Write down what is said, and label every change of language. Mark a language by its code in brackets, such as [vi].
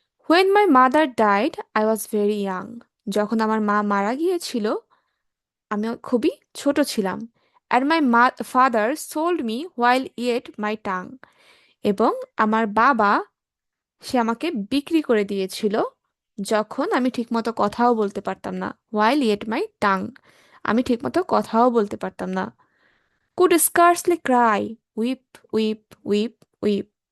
[en] When my mother died, I was very young. [bn] যখন আমার মা মারা গিয়েছিল আমি খুবই ছোট ছিলাম। [en] And my father sold me while yet my tongue. [bn] এবং আমার বাবা সে আমাকে বিক্রি করে দিয়েছিল যখন আমি ঠিকমতো কথাও বলতে পারতাম না। [en] While yet my tongue, [bn] আমি ঠিকমতো কথাও বলতে পারতাম না। [en] Could scarcely cry, weep, weep, weep, weep.